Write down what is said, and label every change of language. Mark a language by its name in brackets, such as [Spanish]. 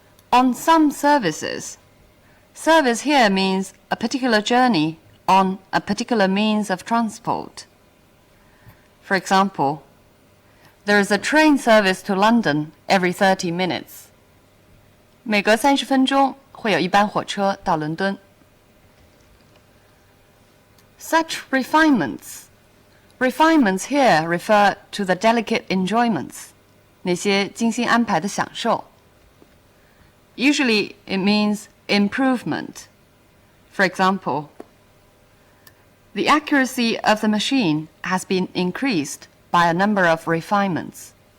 [English] On some services. Service here means a particular journey on a particular means of transport. For example, there is a train service to London every 30 minutes. [Chinese] 每隔30分钟会有一班火车到伦敦。 [English] Such refinements. Refinements here refer to the delicate enjoyments. [Chinese] 那些精心安排的享受。 [English] Usually it means improvement. For example, the accuracy of the machine has been increased by a number of refinements.